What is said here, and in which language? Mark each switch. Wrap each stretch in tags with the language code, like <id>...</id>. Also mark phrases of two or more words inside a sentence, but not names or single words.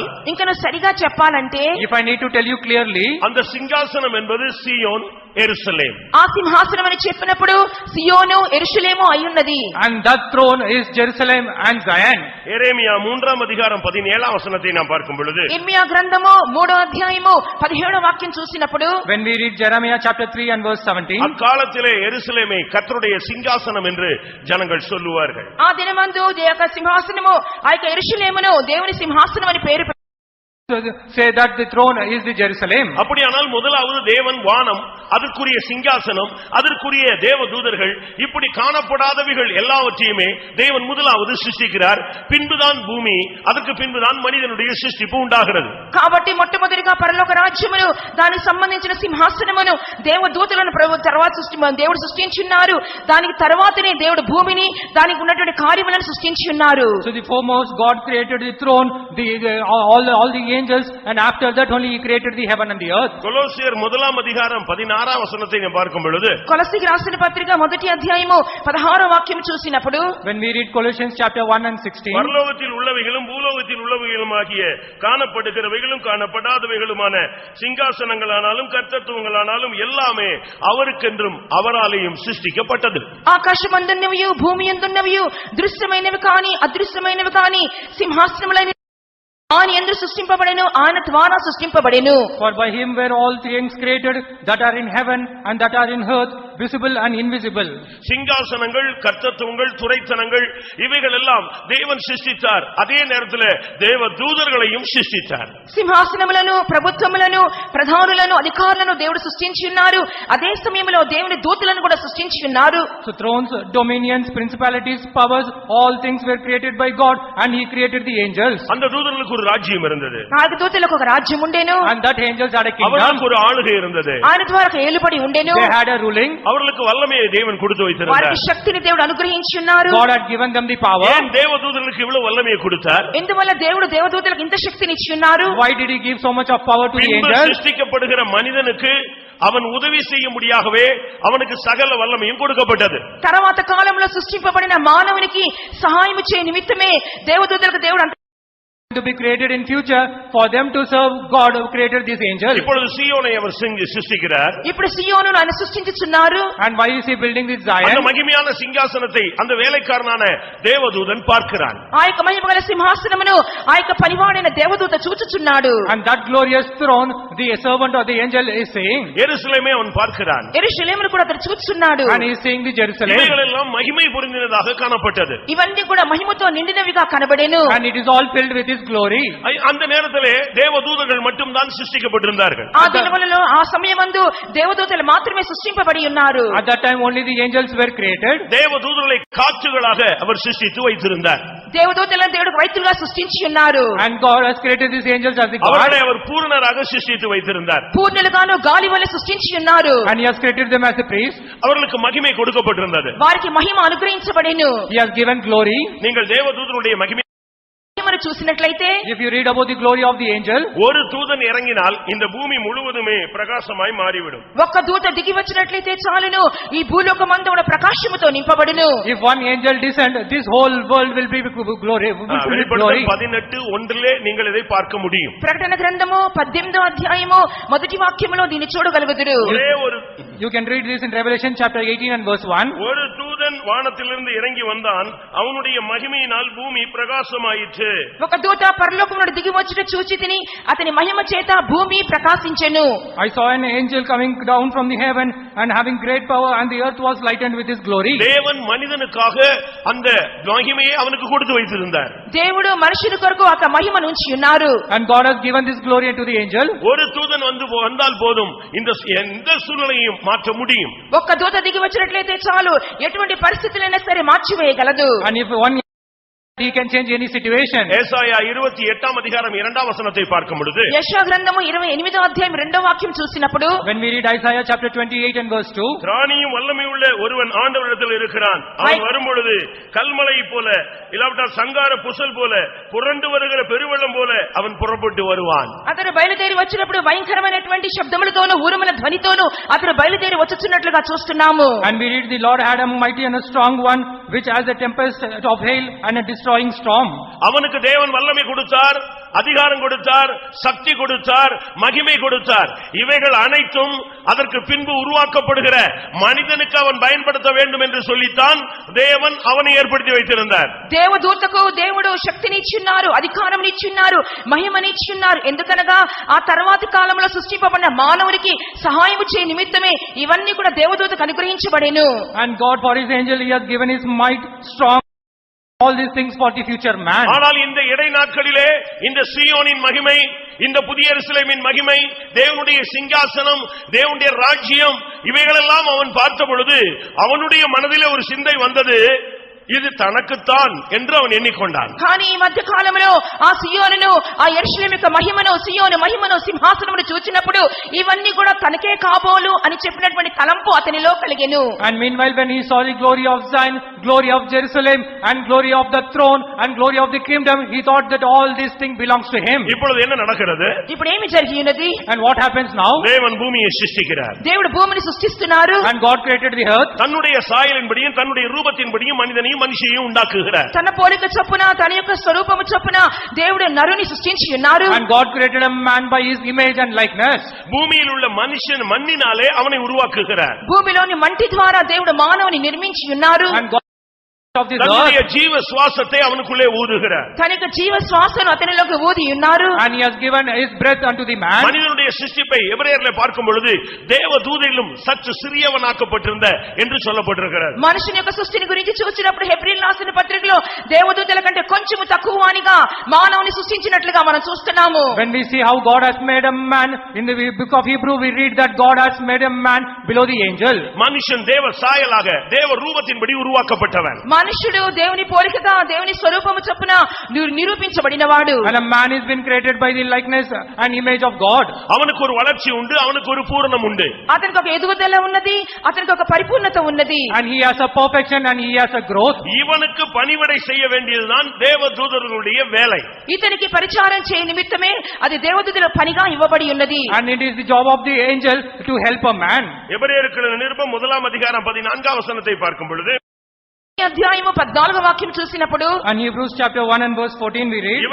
<te>ఇంకను సరిగా చెప్పాలంటే,</te> <en>if I need to tell you clearly,</en> <ta>அந்த சிங்காசனம் என்பது சீயோன், எருசலேம்.</ta> <te>ఆ సింహాసనం అని చెప్పినప్పుడు సియోను యెరూషలేము అయ్యున్నది.</te> <en>and that throne is Jerusalem and Zion.</en> <ta>எரேமியா 3:17 நாம் பார்க்கும் பொழுது,</ta> <te>ఇర్మియా గ్రంథము 3వ అధ్యాయము 17వ వాక్యం చూసినప్పుడు,</te> <en>when we read Jeremiah chapter 3 and verse 17,</en> <ta>அக்காலத்திலே எருசலேமை கர்த்தருடைய சிங்காசனம் என்று ஜனங்கள் சொல்லுவார்கள்.</ta> <te>ఆ దినమందు దేవుని యొక్క సింహాసనము ఆ యొక్క యెరూషలేమును దేవుని సింహాసనం అని పేరు</te> <en>say that the throne is the Jerusalem.</en> <ta>அப்படியானால் முதலாவது தேவன் வானம், அதற்குரிய சிங்காசனம், அதற்குரிய தேவதூதர்கள், இப்படி காணப்படாதவைகள் எல்லாவற்றையுமே தேவன் முதலாவது சிருஷ்டிக்கிறார். பின்புதான் பூமி, அதற்கு பின்புதான் மனிதனுடைய சிருஷ்டிப்பு உண்டாகிறது.</ta> <te>కాబట్టి మొట్టమొదటిగా పరలోక రాజ్యమును దానికి సంబంధించిన సింహాసనమును దేవదూతలను తర్వాత దేవుడు సృష్టించున్నారు. దానికి తర్వాతనే దేవుడు భూమిని దానికి ఉన్నటువంటి కార్యములను సృష్టించున్నారు.</te> <en>So the foremost God created the throne, all the angels, and after that only he created the heaven and the earth.</en> <ta>கொலோசியர் 1:16 நாம் பார்க்கும் பொழுது,</ta> <te>కొలస్సీకి రాసిన పత్రిక మొదటి అధ్యాయము 16వ వాక్యం చూసినప్పుడు,</te> <en>when we read Colossians chapter 1 and 16,</en> <ta>பரலோகத்தில் உள்ளவைகளும் பூலோகத்தில் உள்ளவைகளுமாகிய காணப்படுகிறவைகளும் காணப்படாதவைகளுமான சிங்காசனங்களானாலும் கர்த்தத்துவங்களானாலும் எல்லாமே அவருக்கென்றும் அவராலேயும் சிருஷ்டிக்கப்பட்டது.</ta> <te>ఆకాశమందున్నవియు భూమి యందున్నవియు దృశ్యమైనవి కాని అదృశ్యమైనవి కాని సింహాసనములైన ఆయన యందు సృష్టింపబడెను, ఆయన ద్వారా సృష్టింపబడెను.</te> <en>for by him were all things created that are in heaven and that are in earth, visible and invisible.</en> <ta>சிங்காசனங்கள், கர்த்தத்துவங்கள், துரைத்தனங்கள் இவைகள் எல்லாம் தேவன் சிருஷ்டித்தார். அதே நேரத்தில் தேவ தூதர்களையும் சிருஷ்டித்தார்.</ta> <te>సింహాసనములను, ప్రభుత్వములను, ప్రధానులను, అధికారులను దేవుడు సృష్టించి ఉన్నారు. అదే సమయంలో దేవుని దూతలను కూడా సృష్టించి ఉన్నారు.</te> <en>So thrones, dominions, principalities, powers, all things were created by God, and he created the angels.</en> <ta>அந்த தூதர்களுக்கு ஒரு ராஜ்யம் இருந்தது.</ta> <te>నాలుగు దూతలకు ఒక రాజ్యం ఉండెను.</te> <en>And that angels had a kingdom.</en> <ta>அவர்களுக்கு ஒரு ஆளுகை இருந்தது.</ta> <te>ఆయన ద్వారా ఒక ఏలుబడి ఉండెను.</te> <en>They had a ruling.</en> <ta>அவர்களுக்கு வல்லமையை தேவன் கொடுத்து வைத்திருந்தார்.</ta> <te>వారికి శక్తిని దేవుడు అనుగ్రహించి ఉన్నారు.</te> <en>God had given them the power.</en> <ta>ஏன் தேவதூதர்களுக்கு இவ்வளவு வல்லமையை கொடுத்தார்?</ta> <te>ఎందువల్ల దేవుడు దేవదూతలకు ఇంత శక్తిని ఇచ్చి ఉన్నారు?</te> <en>Why did he give so much of power to the</en> <ta>பின்பு</ta> <en>angels?</en> <ta>சிருஷ்டிக்கப்படுகிற மனிதனுக்கு அவன் உதவி செய்ய முடியாகவே அவனுக்கு சகல வல்லமையும் கொடுக்கப்பட்டது.</ta> <te>తర్వాత కాలంలో సృష్టింపబడిన మానవునికి సహాయం చేయ నిమిత్తమే దేవదూతలకు దేవుడు</te> <en>to be created in future for them to serve God who created these angels.</en> <ta>இப்பொழுது சீயோனை அவர் சிருஷ்டிக்கிறார்.</ta> <te>ఇప్పుడు సియోనును ఆయన సృష్టించుచున్నారు.</te> <en>And why is he building this</en> <ta>அந்த</ta> <en>Zion?</en> <ta>மகிமையான சிங்காசனத்தை அந்த வேலைக்காரனான தேவதூதன் பார்க்கிறான்.</ta> <te>ఆ యొక్క మహిమగల సింహాసనమును ఆ యొక్క పనివాడైన దేవదూత చూచుచున్నాడు.</te> <en>And that glorious throne, the servant of the angel is saying,</en> <ta>எருசலேமை அவன் பார்க்கிறான்.</ta> <te>యెరూషలేమును కూడా అతడు చూచుచున్నాడు.</te> <en>and he is saying the Jerusalem,</en> <ta>இவைகளெல்லாம் மகிமை பொருந்தினதாக காணப்பட்டது.</ta> <te>ఇవన్నీ కూడా మహిమతో నిండినవిగా కనబడెను.</te> <en>and it is all filled with his glory.</en> <ta>அந்த நேரத்திலே தேவதூதர்கள் மட்டும் தான் சிருஷ்டிக்கப்பட்டிருந்தார்கள்.</ta> <te>ఆ దినములలో ఆ సమయమందు దేవదూతలు మాత్రమే సృష్టింపబడి ఉన్నారు.</te> <en>At that time only the angels were created.</en> <ta>தேவதூதர்களை காற்றுகளாக அவர் சிருஷ்டித்து வைத்திருந்தார்.</ta> <te>దేవదూతలను దేవుడు వైద్యులుగా సృష్టించి ఉన్నారు.</te> <en>And God has created these angels as the God.</en> <ta>அவர்களை அவர் பூரணராக சிருஷ்டித்து வைத்திருந்தார்.</ta> <te>పూర్ణులుగాను గాలి వలె సృష్టించి ఉన్నారు.</te> <en>And he has created them as a priest.</en> <ta>அவர்களுக்கு மகிமை கொடுக்கப்பட்டிருந்தது.</ta> <te>వారికి మహిమ అనుగ్రహించబడెను.</te> <en>He has given glory.</en> <ta>நீங்கள் தேவதூதருடைய மகிமை</ta> <te>గనులు చూసినట్లయితే</te> <en>If you read about the glory of the angel,</en> <ta>ஒரு தூதன் இறங்கினால் இந்த பூமி முழுவதுமே பிரகாசமாய் மாறிவிடும்.</ta> <te>ఒక్క దూత దిగి వచ్చినట్లయితే చాలును ఈ భూలోకమంతా కూడా ప్రకాశముతో నింపబడును.</te> <en>if one angel descend, this whole world will be glory.</en> <ta>வெளிப்படுத்தல் 18:1 நீங்கள் இதை பார்க்க முடியும்.</ta> <te>ప్రకటన గ్రంథము 18వ అధ్యాయము మొదటి వాక్యములో దీన్ని చూడగలుగుదురు.</te> <ta>ஒரே ஒரு</ta> <en>You can read this in Revelation chapter 18 and verse 1.</en> <ta>ஒரு தூதன் வானத்திலிருந்து இறங்கி வந்தான், அவனுடைய மகிமையினால் பூமி பிரகாசமாயிற்று.</ta> <te>ఒక దూత పరలోకము నుండి దిగి వచ్చుట చూచి తిని అతని మహిమ చేత భూమి ప్రకాశించెను.</te> <en>I saw an angel coming down from the heaven and having great power, and the earth was lightened with his glory.</en> <ta>தேவன் மனிதனுக்காக அந்த மகிமையை அவனுக்கு கொடுத்து வைத்திருந்தார்.</ta> <te>దేవుడు మనుషుల కొరకు ఆ మహిమను ఉంచి ఉన్నారు.</te> <en>And God has given this glory unto the angel.</en> <ta>ஒரு தூதன் வந்தால் போதும் இந்த எந்த சூழ்நிலையும் மாற்ற முடியும்.</ta> <te>ఒక్క దూత దిగి వచ్చినట్లయితే చాలు ఎటువంటి పరిస్థితులైనా సరే మార్చివేయగలదు.</te> <en>And if one he can change any situation.</en> <ta>ஏசாயா 28ஆம் அதிகாரம் 2ஆம் வசனத்தை பார்க்கும் பொழுது</ta> <te>యెషయా గ్రంథము 28వ అధ్యాయం 2వ వాక్యం చూసినప్పుడు</te> <en>When we read Isaiah chapter 28 and verse 2,</en> <ta>திராணியும் வல்லமையுள்ள ஒருவன் ஆண்டவரிடத்தில் இருக்கிறான். அவன் வரும்பொழுது கல்மலை போல இல்லாவிட்டால் சங்கார புசல் போல புரண்டு வருகிற பெருவெள்ளம் போல அவன் புறப்பட்டு வருவான்.</ta> <te>అతడు బయలుదేరి వచ్చినప్పుడు భయంకరమైనటువంటి శబ్దములతోను ఊరుముల ధ్వనితోను అతడు బయలుదేరి వచ్చుచున్నట్లుగా చూస్తున్నాము.</te> <en>and we read the Lord had a mighty and a strong one, which as a tempest of hail and a destroying storm.</en> <ta>அவனுக்கு தேவன் வல்லமை கொடுத்தார், அதிகாரம் கொடுத்தார், சக்தி கொடுத்தார், மகிமை கொடுத்தார். இவைகள் அனைத்தும் அதற்கு பின்பு உருவாக்கப்படுகிற மனிதனுக்கு அவன் பயன்படுத்த வேண்டும் என்று சொல்லித்தான் தேவன் அவனை ஏற்படுத்தி வைத்திருந்தார்.</ta> <te>దేవదూతకు దేవుడు శక్తినిచ్చున్నారు, అధికారమునిచ్చున్నారు, మహిమనిచ్చున్నారు. ఎందుకనగా ఆ తర్వాతి కాలంలో సృష్టింపబడిన మానవునికి సహాయము చేయ నిమిత్తమే ఇవన్నీ కూడా దేవదూతకు అనుగ్రహించబడెను.</te> <en>And God for his angel he has given his might strong, all these things for the future man.</en> <ta>ஆனால் இந்த இடை நாட்களிலே இந்த சீயோனின் மகிமை, இந்த புதிய எருசலேமின் மகிமை, தேவனுடைய சிங்காசனம், தேவனுடைய ராஜ்யம், இவைகளெல்லாம் அவன் பார்த்த பொழுது அவனுடைய மனதிலே ஒரு சிந்தை வந்தது, இது தனக்குத்தான் என்று அவன் எண்ணிக்கொண்டான்.</ta> <te>కానీ ఈ మధ్య కాలంలో ఆ సియోనును, ఆ యెరూషలేము యొక్క మహిమను, సియోను మహిమను, సింహాసనమును చూచినప్పుడు ఇవన్నీ కూడా తనకే కాబోలు అని చెప్పినటువంటి తలంపు అతనిలో కలిగెను.</te> <en>And meanwhile when he saw the glory of Zion, glory of Jerusalem, and glory of the throne, and glory of the kingdom, he thought that all these things belongs to him.</en> <ta>இப்பொழுது என்ன நடக்கிறது?</ta> <te>ఇప్పుడు ఏమి జరిగి ఉన్నది?</te> <en>And what happens now?</en> <ta>தேவன் பூமியை சிருஷ்டிக்கிறார்.</ta> <te>దేవుడు భూమిని సృష్టిస్తున్నారు.</te> <en>And God created the earth.</en> <ta>தன்னுடைய சாயலின்படியும் தன்னுடைய ரூபத்தின்படியும் மனிதனையும் மனுஷியையும் உண்டாக்குகிறார்.</ta> <te>తన పోలిక చొప్పున, తన యొక్క స్వరూపము చొప్పున దేవుడు నరుని సృష్టించి ఉన్నారు.</te> <en>And God created a man by his image and likeness.</en> <ta>பூமியில் உள்ள மனுஷன் மண்ணினாலே அவனை உருவாக்குகிறார்.</ta> <te>భూమిలోని మంటి ద్వారా దేవుడు మానవుని నిర్మించి ఉన్నారు.</te> <en>And God of this</en> <ta>தன்னுடைய</ta> <en>earth,</en> <ta>ஜீவ சுவாசத்தை அவனுக்குள்ளே ஊதுகிறார்.</ta> <te>తన యొక్క జీవ శ్వాసను అతనిలోకి ఊది ఉన్నారు.</te> <en>and he has given his breath unto the man.</en> <ta>மனிதனுடைய சிருஷ்டிப்பை எபிரேயர்ல பார்க்கும் பொழுது தேவதூதரிலும் சற்று சிறியவனாக்கப்பட்டிருந்த என்று சொல்லப்பட்டிருக்கிறது.</ta> <te>మనుషుని యొక్క సృష్టిని గురించి చూసినప్పుడు హెబ్రీయులు రాసిన పత్రికలో దేవదూతల కంటే కొంచెం తక్కువనిగా మానవుని సృష్టించినట్లుగా మనం చూస్తున్నాము.</te> <en>When we see how God has made a man, in the book of Hebrew we read that God has made a man below the angel.</en> <ta>மனுஷன் தேவ சாயலாக தேவ ரூபத்தின்படி உருவாக்கப்பட்டவன்.</ta> <te>మనుషుడు దేవుని పోలికగా, దేవుని స్వరూపము చొప్పున నిరూపించబడినవాడు.</te> <en>And a man has been created by the likeness and image of God.</en> <ta>அவனுக்கு ஒரு வளர்ச்சி உண்டு, அவனுக்கு ஒரு பூரணம் உண்டு.</ta> <te>అతనికి ఒక ఎదుగుదల ఉన్నది, అతనికి ఒక పరిపూర్ణత ఉన్నది.</te> <en>And he has a perfection and he has a growth.</en> <ta>இவனுக்கு பணிவிடை செய்ய வேண்டியதுதான் தேவதூதர்களுடைய வேலை.</ta> <te>ఇతనికి పరిచారం చేయ నిమిత్తమే అది దేవదూతల పనిగా ఇవ్వబడి ఉన్నది.</te> <en>And it is the job of the angel to help a man.</en> <ta>எபிரேயருக்கு நிருபம் 1ஆம் அதிகாரம் 14ஆம் வசனத்தை பார்க்கும் பொழுது</ta> <te>అధ్యాయము 14వ వాక్యం చూసినప్పుడు</te> <en>And Hebrews chapter 1 and verse 14 we read,</en>